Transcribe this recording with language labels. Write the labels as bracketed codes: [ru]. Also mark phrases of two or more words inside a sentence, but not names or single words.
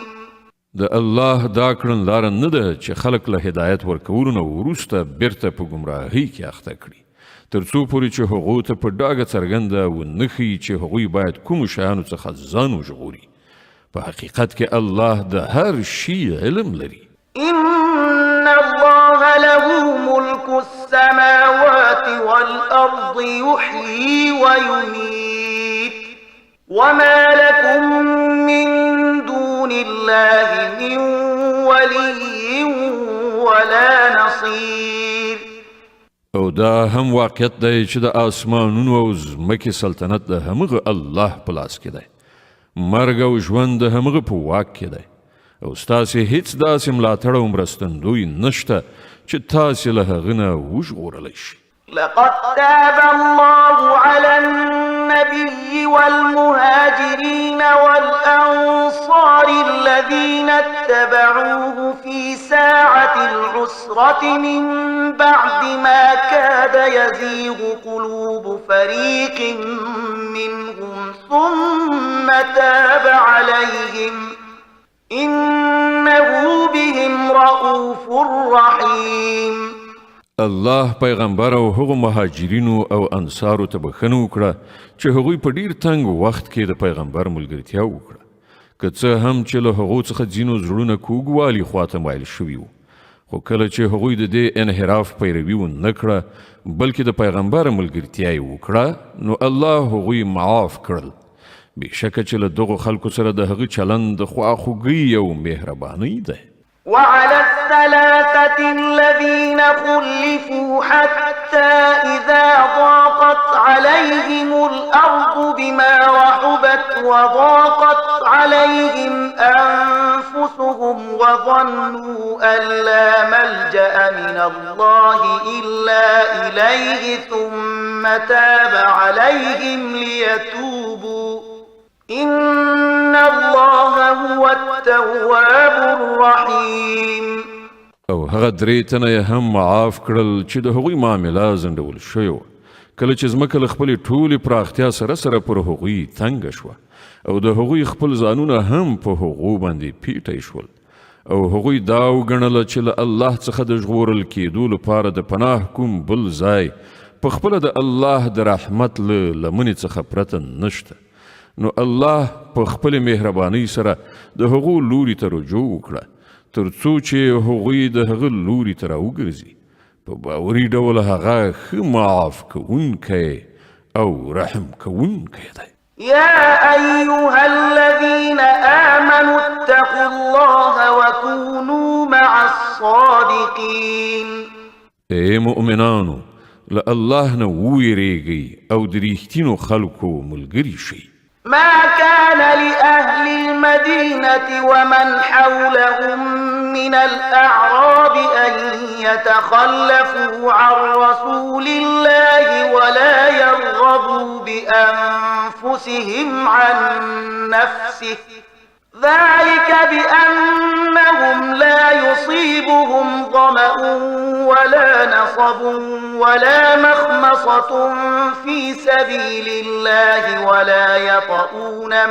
[ps] د الله دا کړن لار نه ده چې خلق له هدایت ورکولو نه وروسته بیرته په ګمراهۍ کې اخته کړي، تر څو پورې چې هغو ته په ډاګه څرګنده ونښيي چې هغوی باید کومو شیانو څخه ځان وژغوري. په حقیقت کې الله د هر شي علم لري. [ar] إن الله له ملك السماوات والأرض يحيي ويميت وما لكم من دون الله من ولي ولا نصير. [ps] او دا هم واقعیت دی چې د آسمانونو او ځمکې سلطنت د همغه الله په لاس کې دی، مرګ او ژوند د همغه په واک کې دی، او ستاسې هیڅ داسې ملاتړ او مرستندوی نشته چې تاسې له هغه نه وژغورلی شي. [ar] لقد تاب الله على النبي والمهاجرين والأنصار الذين اتبعوه في ساعة العسرة من بعد ما كاد يزيغ قلوب فريق منهم ثم تاب عليهم إنه بهم رؤوف رحيم. [ps] الله پیغمبر او هغو مهاجرینو او انصارو ته بخښنه وکړه چې هغوی په ډیر تنګ وخت کې د پیغمبر ملګرتیا وکړه، که څه هم چې له هغو څخه ځینو زړونه کوږوالي خواته مایل شوي وو، خو کله چې هغوی د دې انحراف پیروي ونه کړه بلکې د پیغمبر ملګرتیا یې وکړه، نو الله هغوی معاف کړل. بېشکه چې له دغو خلکو سره د هغه چلند د خواخوږۍ او مهربانۍ دی. [ar] وعلى الثلاثة الذين خلفوا حتى إذا ضاقت عليهم الأرض بما رحبت وضاقت عليهم أنفسهم وظنوا أن لا ملجأ من الله إلا إليه ثم تاب عليهم ليتوبوا إن الله هو التواب الرحيم. [ps] او هغه درې تنه یې هم معاف کړل چې د هغوی معامله ځنډول شوې وه، کله چې ځمکه له خپلې ټولې پراختیا سره سره پر هغوی تنګه شوه او د هغوی خپل ځانونه هم په هغو باندې پیټی شول، او هغوی دا وګڼله چې له الله څخه د ژغورل کېدو لپاره د پناه کوم بل ځای په خپله د الله د رحمت له لمنې څخه پرته نشته. نو الله په خپل مهربانۍ سره د هغو لوري ته رجوع وکړه تر څو چې هغوی د هغه لوري ته راوګرځي. په باوري ډول هغه ښه معاف کوونکی او رحم کوونکی دی. [ar] يا أيها الذين آمنوا اتقوا الله وكونوا مع الصادقين. [ps] اے مؤمنانو، له الله نه وویریږئ او د ریښتینو خلکو ملګري شئ. [ar] ما كان لأهل المدينة ومن حولهم من الأعراب أن يتخلفوا عن رسول الله ولا يرغبوا بأنفسهم عن نفسه، ذلك بأنهم لا يصيبهم ظمأ ولا نصب ولا مخمصة في سبيل الله ولا يطؤون